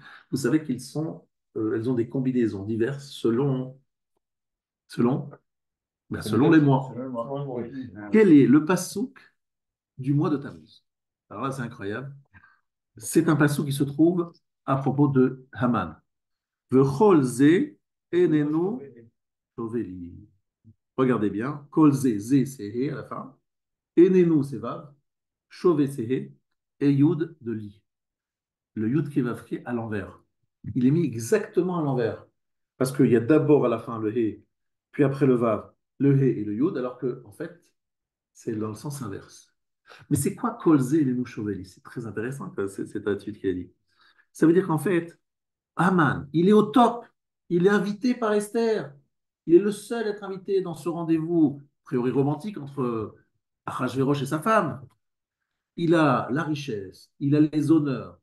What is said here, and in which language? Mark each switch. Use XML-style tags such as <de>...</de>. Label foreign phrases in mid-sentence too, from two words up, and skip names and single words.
<fr>Vous savez elles ont des combinaisons diverses selon, selon les mois. Quel est le passouk du mois de Tammuz? Alors là, c'est incroyable. C'est un passouk qui se trouve à propos de Haman.</fr> <he>וכל זה איננו שווה לי.</he> <fr>Regardez bien.</fr> <he>כל זה,</he> <fr>c'est he à la fin. Enenu, c'est vav. Chove, c'est he. Et yud de li. Le yud qui est vav à l'envers. Il est mis exactement à l'envers. Parce qu'il y a d'abord à la fin le he, puis après le vav, le he et le yud, alors que, en fait, c'est dans le sens inverse. Mais c'est quoi</fr> <he>כל זה איננו שווה לי?</he> <fr>C'est très intéressant, cette attitude qu'il a dit. Ça veut dire qu'en fait, Haman, il est au top. Il est invité par Esther. Il est le seul à être invité dans ce rendez-vous, a priori romantique, entre Achashverosh et sa femme. Il a la richesse, il a les honneurs.</fr>